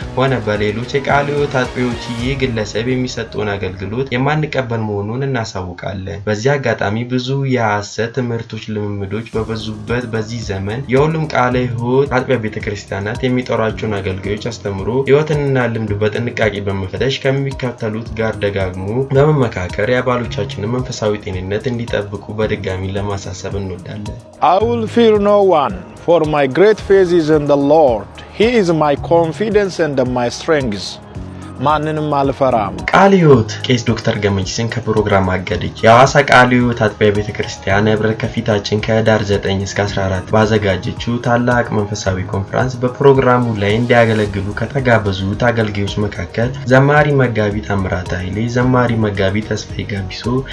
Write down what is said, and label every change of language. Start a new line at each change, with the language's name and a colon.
Amharic: ሆነ በሌሎች የቃልዮት አጥቢዎች ይህ ግለሰብ የሚሰጠውን አገልግሎት የማንቀበል መሆኑን እናሳውቃለን። በዚህ አጋጣሚ ብዙ የሐሰት ትምህርቶች፣ ልምምዶች በበዙበት በዚህ ዘመን የሁሉም ቃልዮት አጥቢያ ቤተክርስቲያናት የሚጠሯቸውን አገልጋዮች አስተምሮ ሕይወትና ልምድ በጥንቃቄ በመፈተሽ ከሚከተሉት ጋር ደጋግሞ በመመካከር የአባሎቻችንን መንፈሳዊ ጤንነት እንዲጠብቁ በድጋሚ ለማሳሰብ እንወዳለን።
English: I will fear no one, for my great faith is in the Lord. He is my confidence and my strength.
Amharic: ማንንም አልፈራም። ቃልዮት ቄስ ዶክተር ገመቺስን ከፕሮግራም አገደች። የሐዋሳ ቃልዮት አጥቢያ ቤተክርስቲያን ህብረት ከፊታችን ከህዳር 9 እስከ 14 ባዘጋጀችው ታላቅ መንፈሳዊ ኮንፈረንስ በፕሮግራሙ ላይ እንዲያገለግሉ ከተጋበዙት አገልጋዮች መካከል ዘማሪ መጋቢ ታምራት ኃይሌ፣ ዘማሪ መጋቢ ተስፋዬ ጋቢሶ፣